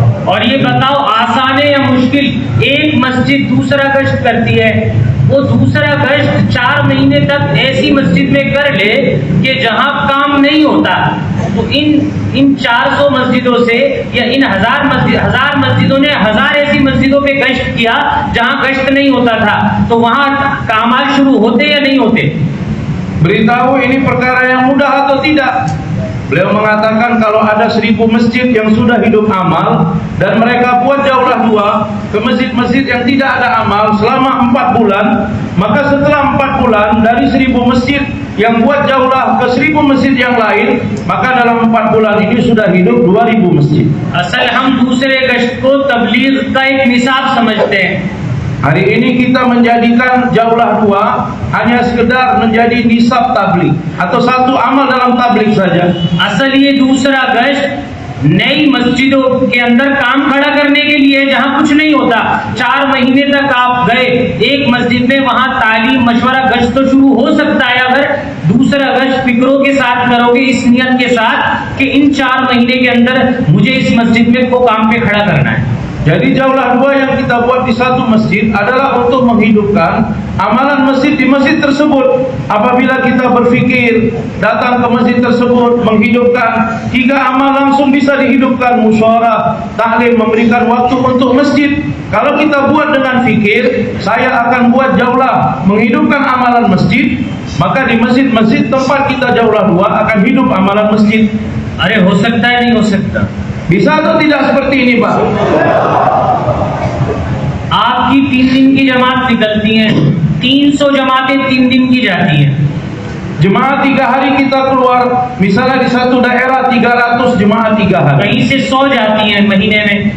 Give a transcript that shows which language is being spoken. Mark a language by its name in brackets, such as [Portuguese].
[Hindi] और ये बताओ आसान है या मुश्किल? एक मस्जिद दूसरा गश्त करती है, वो दूसरा गश्त 4 महीने तक ऐसी मस्जिद में कर ले कि जहां काम नहीं होता, तो इन 400 मस्जिदों से या इन 1000 मस्जिदों ने 1000 ऐसी मस्जिदों पे गश्त किया जहां गश्त नहीं होता था, तो वहां कामाल शुरू होते या नहीं होते? [Indonesian] Beritahu ini perkara yang mudah atau tidak? Beliau mengatakan kalau ada 1000 masjid yang sudah hidup amal dan mereka buat daulah dua ke masjid-masjid yang tidak ada amal selama 4 bulan, maka setelah 4 bulan dari 1000 masjid yang buat daulah ke 1000 masjid yang lain, maka dalam 4 bulan ini sudah hidup 2000 masjid. [Hindi] असल हम दूसरे गश्त को तबलीग का एक निसाब समझते हैं. [Indonesian] Hari ini kita menjadikan daulah dua hanya sekedar menjadi nisab tabligh atau satu amal dalam tabligh saja. [Hindi] असल ये दूसरा गश्त नई मस्जिदों के अंदर काम खड़ा करने के लिए, जहां कुछ नहीं होता. 4 महीने तक आप गए एक मस्जिद में, वहां तालीम मशवरा गश्त तो शुरू हो सकता है अगर दूसरा गश्त फिक्रों के साथ करोगे, इस नियत के साथ कि इन 4 महीने के अंदर मुझे इस मस्जिद में को काम पे खड़ा करना है. [Indonesian] Jadi daulah dua yang kita buat di satu masjid adalah untuk menghidupkan amalan masjid di masjid tersebut. Apabila kita berfikir datang ke masjid tersebut menghidupkan 3 amal langsung bisa dihidupkan, musyawarah, taklim, memberikan waktu untuk masjid. Kalau kita buat dengan fikir saya akan buat daulah menghidupkan amalan masjid, maka di masjid-masjid tempat kita daulah dua akan hidup amalan masjid. [Hindi] अरे हो सकता है, नहीं हो सकता? [Indonesian] Bisa atau tidak seperti ini, Pak? [Hindi] आपकी 3 दिन की जमात निकलती हैं, 300 जमातें 3 दिन की जाती हैं. [Indonesian] Jemaah 3 hari kita keluar, misalnya di satu daerah 300 jemaah 3 hari. [Hindi] कहीं से 100 जाती हैं महीने में.